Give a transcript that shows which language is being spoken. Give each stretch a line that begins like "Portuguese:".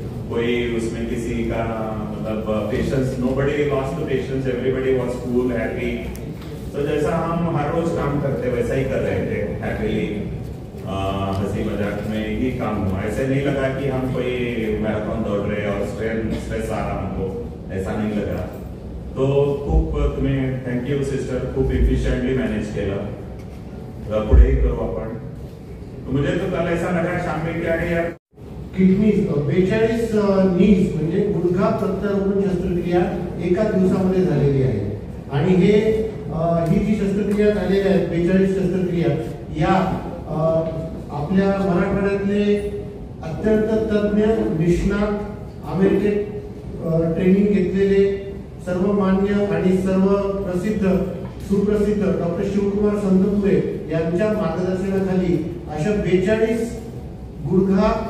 Hindi: कोई उसमें किसी का मतलब
English: Patience, nobody lost the patience, everybody was cool, happy.
Hindi: तो जैसा हम हर रोज काम करते वैसा ही कर रहे थे, हैप्पीली, हंसी मजाक में ही काम हुआ. ऐसे नहीं लगा कि हम कोई मैराथन दौड़ रहे और स्ट्रेस आ रहा हमको, ऐसा नहीं लगा.
Marathi: तो खूप तुम्ही थँक्यू सिस्टर, खूप इफिशियंटली मॅनेज केलं. पुढेही करू आपण.
Hindi: मुझे तो कल ऐसा लगा शाम में क्या है यार,
Marathi: किडनी 42 नीज म्हणजे गुडघा प्रत्यारोपण शस्त्रक्रिया एका दिवसामध्ये झालेली आहे. आणि ही जी शस्त्रक्रिया झालेली आहे 42 शस्त्रक्रिया, या आपल्या मराठवाड्यातले अत्यंत तज्ञ, निष्णात, अमेरिकेत ट्रेनिंग घेतलेले, सर्वमान्य आणि सर्व प्रसिद्ध सुप्रसिद्ध डॉक्टर शिवकुमार संतपुरे यांच्या मार्गदर्शनाखाली अशा 42 गुडघा